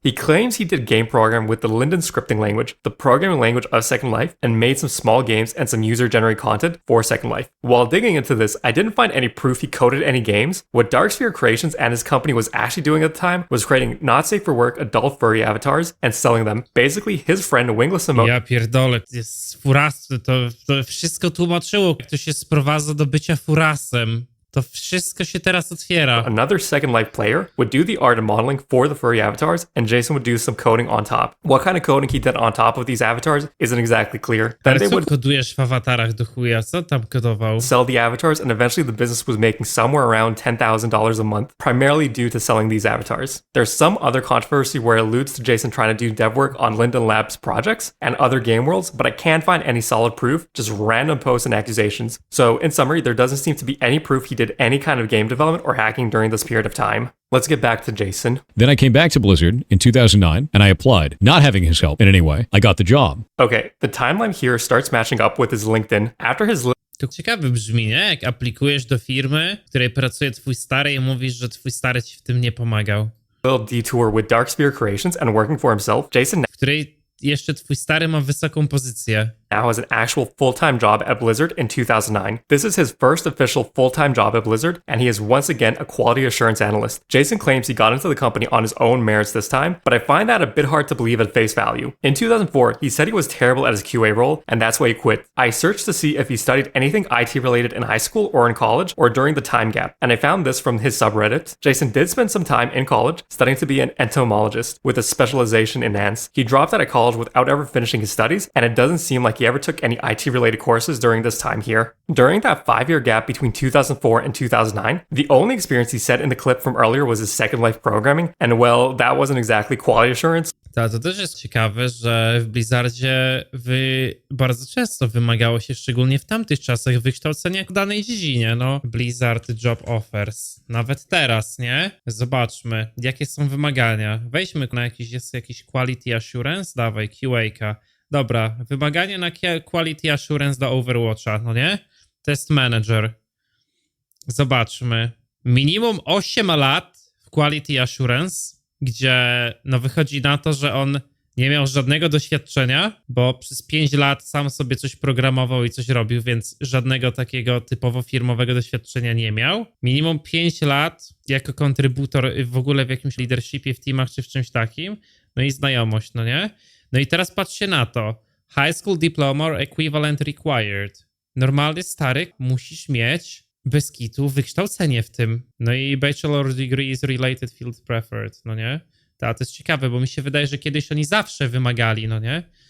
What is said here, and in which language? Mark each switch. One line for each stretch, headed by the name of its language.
English: He claims he did game program with the Linden scripting language, the programming language of Second Life, and made some small games and some user-generated content for Second Life. While digging into this, I didn't find any proof he coded any games. What Dark Sphere Creations and his company was actually doing at the time was creating not safe for work adult furry avatars and selling them. Basically, his friend Wingless Emo...
Polish: Ja pierdolę, jest furasy, to wszystko tłumaczyło, jak to się sprowadza do bycia furasem. To wszystko się teraz otwiera.
English: Another Second Life player would do the art and modeling for the furry avatars, and Jason would do some coding on top. What kind of coding he did on top of these avatars isn't exactly clear. Then
Polish: Ale
English: they
Polish: co
English: would
Polish: kodujesz w awatarach do chuja? Co tam kodował?
English: sell the avatars, and eventually the business was making somewhere around $10,000 a month, primarily due to selling these avatars. There's some other controversy where it alludes to Jason trying to do dev work on Linden Labs projects and other game worlds, but I can't find any solid proof, just random posts and accusations. So in summary, there doesn't seem to be any proof he did any kind of game development or hacking during this period of time. Let's get back to Jason. Then I came back to Blizzard in 2009, and I applied. Not having his help in any way, I got the job. Okay, the timeline here starts matching up with his LinkedIn. After his
Polish: To ciekawe brzmi, nie? Jak aplikujesz do firmy, w której pracuje twój stary i mówisz, że twój stary ci w tym nie pomagał.
English: little detour with Dark Sphere Creations and working for himself, Jason...
Polish: W której jeszcze twój stary ma wysoką pozycję.
English: now has an actual full-time job at Blizzard in 2009. This is his first official full-time job at Blizzard, and he is once again a quality assurance analyst. Jason claims he got into the company on his own merits this time, but I find that a bit hard to believe at face value. In 2004, he said he was terrible at his QA role, and that's why he quit. I searched to see if he studied anything IT related in high school or in college or during the time gap, and I found this from his subreddit. Jason did spend some time in college studying to be an entomologist with a specialization in ants. He dropped out of college without ever finishing his studies, and it doesn't seem like he ever took any IT related courses during this time here. During that 5-year gap between 2004 and 2009, the only experience he said in the clip from earlier was his Second Life programming, and well, that wasn't exactly quality assurance.
Polish: To też jest ciekawe, że w Blizzardzie bardzo często wymagało się, szczególnie w tamtych czasach, wykształcenia w danej dziedzinie. No, Blizzard Job Offers. Nawet teraz, nie? Zobaczmy, jakie są wymagania. Wejdźmy na jakiś Quality Assurance, dawaj, QA-ka. Dobra, wymaganie na Quality Assurance do Overwatcha, no nie? Test Manager. Zobaczmy. Minimum 8 lat w Quality Assurance, gdzie no wychodzi na to, że on nie miał żadnego doświadczenia, bo przez 5 lat sam sobie coś programował i coś robił, więc żadnego takiego typowo firmowego doświadczenia nie miał. Minimum 5 lat jako kontrybutor w ogóle w jakimś leadershipie, w teamach czy w czymś takim, no i znajomość, no nie? No i teraz patrzcie na to.
English: High School Diploma or Equivalent Required.
Polish: Normalnie, stary, musisz mieć bez kitu wykształcenie w tym. No i
English: Bachelor Degree is Related Field Preferred,
Polish: no nie? To jest ciekawe, bo mi się wydaje, że kiedyś oni zawsze wymagali, no nie?